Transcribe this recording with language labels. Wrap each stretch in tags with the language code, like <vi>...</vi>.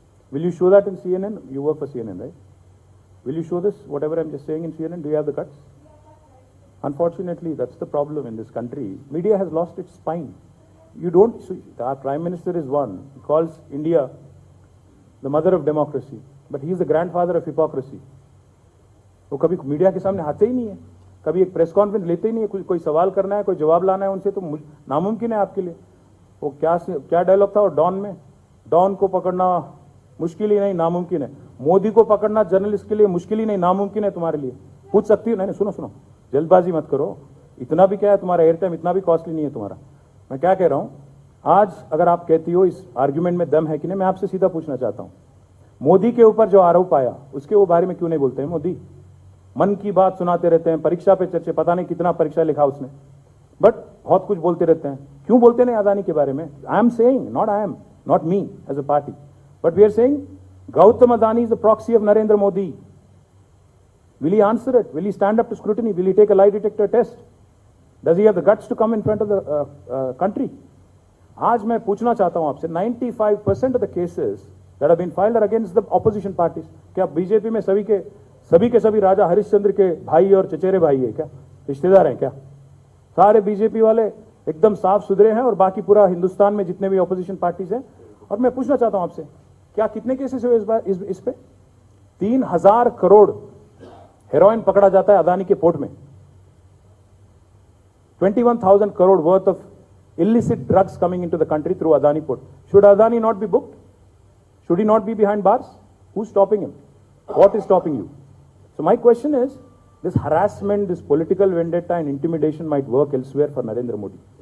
<en>Will you show that in CNN? You work for CNN, right? Will you show this, whatever I'm just saying, in CNN? Do you have the guts? Unfortunately, that's the problem in this country. Media has lost its spine. You don't see, our Prime Minister is one. He calls India the mother of democracy, but he is the grandfather of hypocrisy.</en> <hi>वो कभी media के सामने आते ही नहीं है, कभी एक press conference लेते ही नहीं है. कोई सवाल करना है, कोई जवाब लाना है उनसे तो नामुमकिन है आपके लिए. वो क्या डायलॉग था वो डॉन में, डॉन को पकड़ना मुश्किल ही नहीं नामुमकिन है. मोदी को पकड़ना जर्नलिस्ट के लिए मुश्किल ही नहीं नामुमकिन है तुम्हारे लिए. पूछ सकती हो? नहीं, सुनो, जल्दबाजी मत करो. इतना भी क्या है तुम्हारा एयर टाइम, इतना भी कॉस्टली नहीं है तुम्हारा. मैं क्या कह रहा हूं, आज अगर आप कहती हो इस आर्ग्यूमेंट में दम है कि नहीं, मैं आपसे सीधा पूछना चाहता हूं, मोदी के ऊपर जो आरोप आया उसके वो बारे में क्यों नहीं बोलते हैं? मोदी मन की बात सुनाते रहते हैं, परीक्षा पे चर्चे, पता नहीं कितना परीक्षा लिखा उसने, बट बहुत कुछ बोलते रहते हैं. क्यों बोलते नहीं अदानी के बारे में?</hi> <en>I am saying, not me as a party, but we are saying Gautam Adani is the proxy of Narendra Modi. Will he answer it? Will he stand up to scrutiny? Will he take a lie detector test? Does he have the guts to come in front of the country?</en> <hi>आज मैं पूछना चाहता हूं आपसे,</hi> <en>95% of the cases that have been filed are against the opposition parties.</en> <hi>क्या BJP में सभी के सभी राजा हरिश्चंद्र के भाई और चचेरे भाई है क्या, रिश्तेदार हैं क्या? सारे बीजेपी वाले एकदम साफ सुथरे हैं और बाकी पूरा हिंदुस्तान में जितने भी ऑपोजिशन पार्टीज हैं. और मैं पूछना चाहता हूं आपसे, क्या कितने केसेस हुए इस बार इस पे? 3,000 करोड़ हेरोइन पकड़ा जाता है अदानी के पोर्ट में.</hi> <en>21,000 crore worth of illicit drugs coming into the country through Adani port. Should Adani not be booked? Should he not be behind bars? Who's stopping him? What is stopping you? So my question is, this harassment, this political vendetta and intimidation might work elsewhere for Narendra Modi.</en>